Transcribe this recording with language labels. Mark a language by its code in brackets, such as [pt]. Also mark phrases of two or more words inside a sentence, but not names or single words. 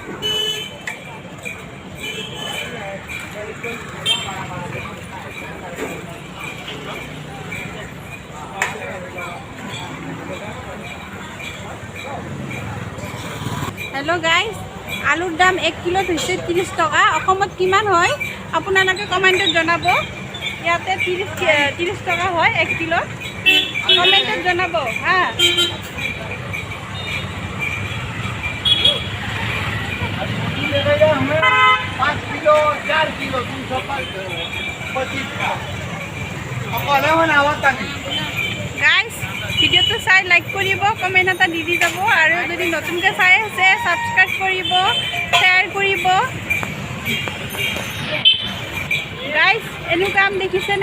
[en] hello guys, [as] আলুৰ দাম 1 কিলোত হৈছে 30 টকা। অসমত কিমান হয় আপোনালোকে কমেণ্টত জনাব। ইয়াতে 30 টকা হয় 1 কিলোত, কমেণ্টত জনাব হা। [hi] हमें 5 किलो 4 किलो 225 का [as] গাইজ ভিডিঅ'টো চাই লাইক কৰিব, কমেণ্ট এটা দি যাব। আৰু যদি নতুনকৈ চাই আছে ছাবস্ক্ৰাইব কৰিব, শ্বেয়াৰ কৰিব। গাইজ এনেকুৱা আম দেখিছেনে?